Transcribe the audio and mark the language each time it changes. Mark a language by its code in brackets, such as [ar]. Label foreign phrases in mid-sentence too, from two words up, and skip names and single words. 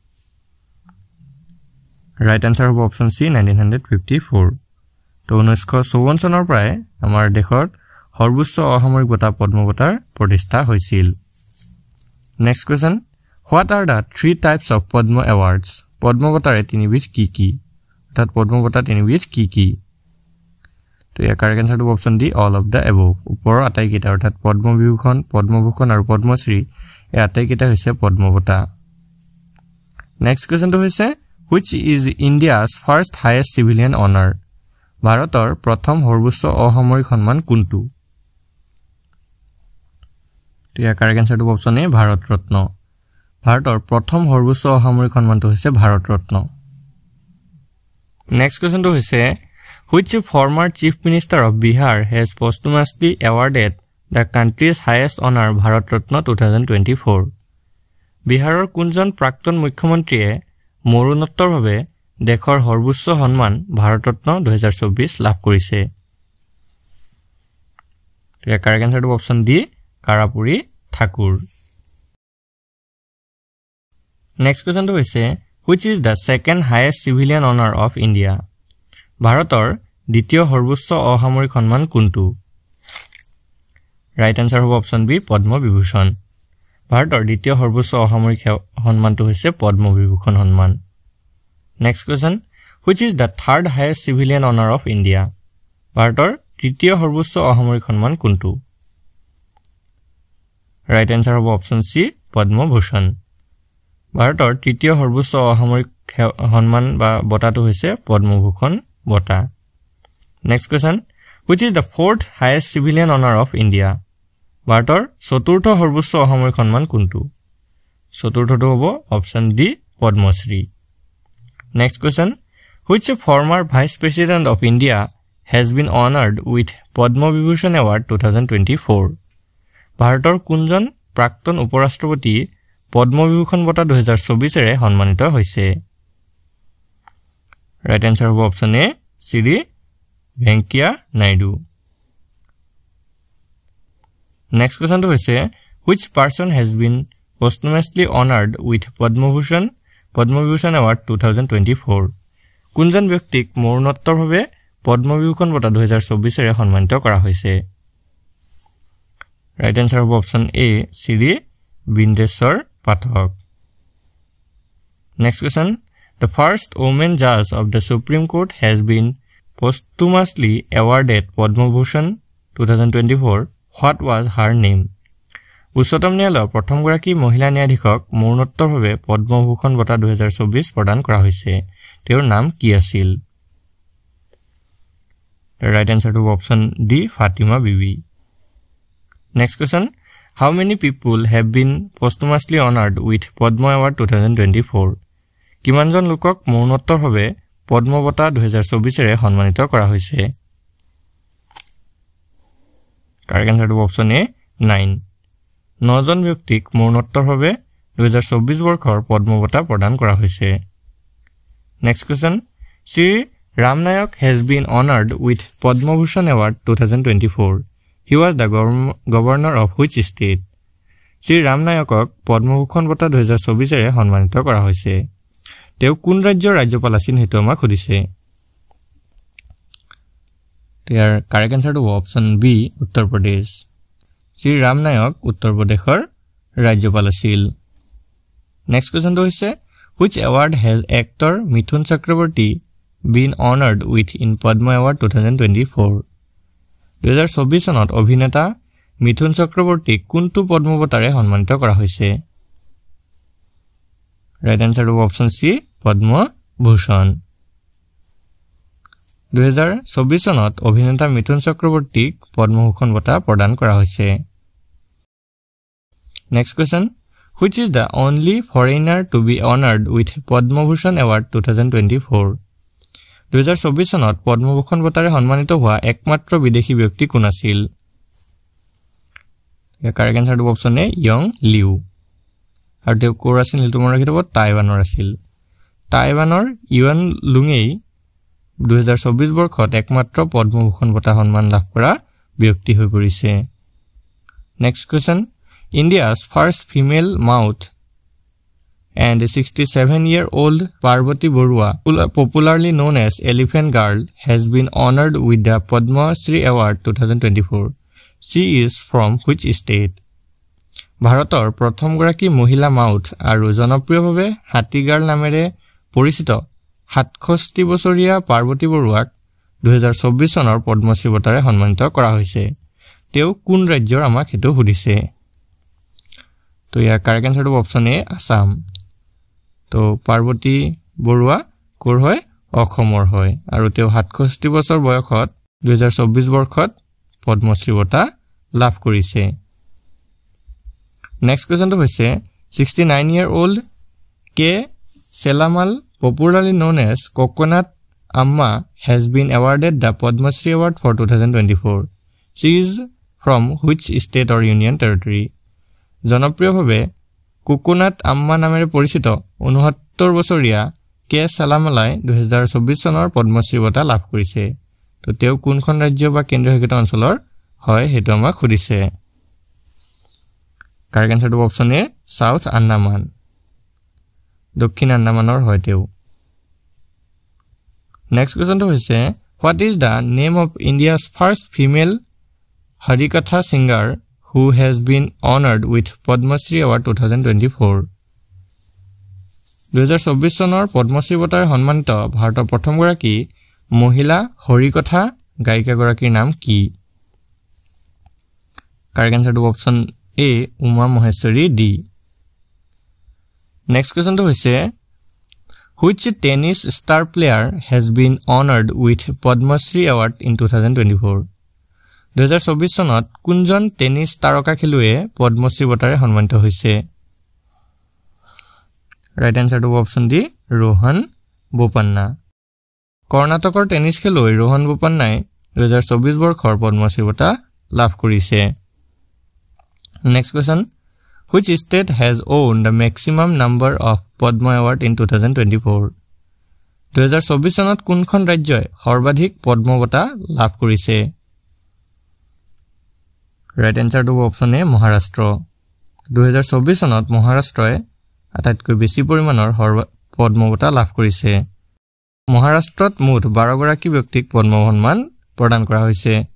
[en] right answer [as] হ'ব [en] option C [as] 1954 তো 1954 চনৰ পৰাই আমাৰ দেশত সৰ্বোচ্চ অসামৰিক বঁটা পদ্ম বঁটাৰ প্ৰতিষ্ঠা হৈছিল [en] next question what are the 3 types of Padma awards [as] পদ্ম বঁটাৰে তিনিবিধ কি অৰ্থাৎ পদ্ম বঁটা তিনিবিধ কি তো ইয়াৰ [en] correct answer [as] হ'ব [en] option D all of the above [as] ওপৰৰ আটাইকেইটা অৰ্থাৎ পদ্মবিভূষণ পদ্মভূষণ আৰু পদ্মশ্ৰী এই আটাইকেইটা হৈছে পদ্ম বঁটা [en] next question [as] হৈছে [en] which is India's first highest civilian honor [as] ভাৰতৰ প্ৰথম সৰ্বোচ্চ অসামৰিক সন্মান কোনটো ইয়াৰ [en] correct answer option A [as] ভাৰত ৰত্ন ভাৰতৰ প্ৰথম সৰ্বোচ্চ অসামৰিক সন্মানটো হৈছে ভাৰত [en] ৰত্ন next question হৈছে which former chief minister of Bihar has posthumously awarded the country's highest honor Bharat Ratna 2024 [as] বিহাৰৰ কোনজন প্ৰাক্তন মুখ্যমন্ত্ৰীয়ে মৰণোত্তৰভাৱে দেশৰ সৰ্বোচ্চ সন্মান ভাৰত ৰত্ন 2024 লাভ কৰিছে ইয়াৰ [en] correct answer option D কাৰাপুৰী ঠাকুৰ next question হৈছে which is the second highest civilian honor of India [as] ভাৰতৰ দ্বিতীয় সৰ্বোচ্চ অসামৰিক সন্মান কোনটো [en] right answer হ'ব option B [as] পদ্ম বিভূষণ ভাৰতৰ দ্বিতীয় সৰ্বোচ্চ অসামৰিক সন্মানটো হৈছে পদ্ম বিভূষণ সন্মান [en] next question which is the third highest civilian honor of India [as] ভাৰতৰ তৃতীয় সৰ্বোচ্চ অসামৰিক সন্মান কোনটো [en] right answer [as] হ'ব [en] option C [as] পদ্ম ভূষণ ভাৰতৰ তৃতীয় সৰ্বোচ্চ অসামৰিক সন্মান বা বঁটাটো হৈছে পদ্ম ভূষণ বঁটা [en] next question which is the fourth highest civilian honor of India [as] ভাৰতৰ চতুৰ্থ সৰ্বোচ্চ অসামৰিক সন্মান কোনটো চতুৰ্থটো হ'ব [en] option D পদ্মশ্ৰী next question which former vice president of India has been honored with Padma Vibhushan Award 2024 [as] ভাৰতৰ কোনজন প্ৰাক্তন উপৰাষ্ট্ৰপতি পদ্ম বিভূষণ বঁটা 2024 এৰে সন্মানিত হৈছে [en] right answer [as] হ'ব [en] option A [as] শ্ৰী ভেংকিয়া নাইডু [en] next question [as] হৈছে [en] which person has been posthumously honored with Padma Vibhushan Award 2024 [as] কোনজন ব্যক্তিক মৰণোত্তৰভাৱে পদ্ম বিভূষণ বঁটা 2024 এৰে সন্মানিত কৰা হৈছে [en] right answer হ'ব option A শ্ৰী বিন্দেশ্বৰ পাঠক next question the first woman judge of the Supreme Court has been posthumously awarded Padma Bhushan 2024 what was her name [as] উচ্চতম ন্যায়ালয়ৰ প্ৰথমগৰাকী মহিলা ন্যায়াধীশক মৰণোত্তৰভাৱে পদ্ম ভূষণ বঁটা 2024 প্ৰদান কৰা হৈছে তেওঁৰ নাম কি আছিল [en] right answer option D ফাতিমা বিবি next question how many people have been posthumously honored with Padma Award 2024 [as] কিমানজন লোকক মৰণোত্তৰভাৱে পদ্ম বঁটা 2024 এৰে সন্মানিত কৰা হৈছে [en] correct answer option A [as] 9 9জন ব্যক্তিক মৰণোত্তৰভাৱে 2024 বৰ্ষৰ পদ্ম বঁটা প্ৰদান কৰা হৈছে [en] next question [as] শ্ৰী ৰাম নায়ক [en] has been honored with Padma Bhushan Award 2024 he was the governor of which state [as] শ্ৰী ৰাম নায়কক পদ্ম ভূষণ বঁটা 2024 এৰে সন্মানিত কৰা হৈছে তেওঁ কোন ৰাজ্যৰ ৰাজ্যপাল আছিল হেতু আমাক সুধিছে ইয়াৰ [en] correct answer option B [as] উত্তৰ প্ৰদেশ শ্ৰী ৰাম নায়ক উত্তৰ প্ৰদেশৰ ৰাজ্যপাল আছিল [en] next question [as] হৈছে [en] which award has actor মিথুন চক্ৰৱৰ্তী been honored with in Padma Award 2024 [as] 2024 চনত অভিনেতা মিথুন চক্ৰৱৰ্তী কোনটো পদ্ম বঁটাৰে সন্মানিত কৰা হৈছে [en] right answer [as] হ'ব [en] option C [as] পদ্ম ভূষণ 2024 চনত অভিনেতা মিথুন চক্ৰৱৰ্তীক পদ্ম ভূষণ বঁটা প্ৰদান কৰা হৈছে [en] next question which is the only foreigner to be honored with Padma Bhushan Award 2024 [as] 2024 চনত পদ্ম ভূষণ বঁটাৰে সন্মানিত হোৱা একমাত্ৰ বিদেশী ব্যক্তি কোন আছিল ইয়াৰ [en] correct answer option A [as] ইয়ং লিউ আৰু তেওঁ কোৰ আছিল হেতু মনত ৰাখিব টাইৱানৰ আছিল টাইৱানৰ ইউএন লুঙেই 2024 বৰ্ষত একমাত্ৰ পদ্ম ভূষণ বঁটা সন্মান লাভ কৰা ব্যক্তি হৈ পৰিছে [en] next question India's first female mouth and 67-year-old Parvati Borua, popularly known as Elephant Girl, has been honored with the Padma Shri Award 2024. She is from which state? [as] ভাৰতৰ প্ৰথমগৰাকী মহিলা মাউথ আৰু জনপ্ৰিয়ভাৱে হাতীগাৰ্ল নামেৰে পৰিচিত 67 বছৰীয়া পাৰ্বতী বৰুৱাক 2024 চনৰ পদ্মশ্ৰী বঁটাৰে সন্মানিত কৰা হৈছে তেওঁ কোন ৰাজ্যৰ আমাক হেতু সুধিছে তো ইয়াৰ [en] correct answer option A [as] আসাম তো পাৰ্বতী বৰুৱা কোৰ হয় অসমৰ হয় আৰু তেওঁ 67 বছৰ বয়সত 2024 বৰ্ষত পদ্মশ্ৰী বঁটা লাভ কৰিছে [en] next question [as] হৈছে [en] 69-year-old K Selamal popularly known as Coconut Amma has been awarded the Padma Shri Award for 2024 she is from which state or union territory [as] জনপ্ৰিয়ভাৱে কোকোনাট আম্মা নামেৰে পৰিচিত 69 বছৰীয়া কে সালামালাই 2024 চনৰ পদ্মশ্ৰী বঁটা লাভ কৰিছে তো তেওঁ কোনখন ৰাজ্য বা কেন্দ্ৰীয়শাসিত অঞ্চলৰ হয় হেতু আমাক খুদিছে [en] correct answer option A South Andaman [as] দক্ষিণ আন্দামানৰ হয় তেওঁ [en] next question হৈছে what is the name of India's first female Harikatha singer who has been honored with Padma Shri Award 2024 [as] 2024 চনৰ পদ্মশ্ৰী বঁটাৰে সন্মানিত ভাৰতৰ প্ৰথম গৰাকী মহিলা হৰিকথা গায়িকা গৰাকীৰ নাম কি [en] correct answer option A [as] উমা মহেশ্বৰী ডি [en] next question [as] হৈছে [en] which tennis star player has been honored with Padma Shri Award in 2024 [as] 2024 চনত কোনজন টেনিছ তাৰকা খেলুৱৈয়ে পদ্মশ্ৰী বঁটাৰে সন্মানিত হৈছে [en] right answer option D [as] ৰোহন বোপান্না কৰ্ণাটকৰ টেনিছ খেলুৱৈ ৰোহন বোপান্নাই 2024 বৰ্ষৰ পদ্মশ্ৰী বঁটা লাভ কৰিছে [en] next question which state has owned the maximum number of Padma Award in 2024 [as] 2024 চনত কোনখন ৰাজ্যই সৰ্বাধিক পদ্ম বঁটা লাভ কৰিছে [en] right answer option A [as] মহাৰাষ্ট্ৰ 2024 চনত মহাৰাষ্ট্ৰই আটাইতকৈ বেছি পৰিমাণৰ পদ্ম বঁটা লাভ কৰিছে মহাৰাষ্ট্ৰত মুঠ 12 গৰাকী ব্যক্তিক পদ্ম সন্মান প্ৰদান কৰা হৈছে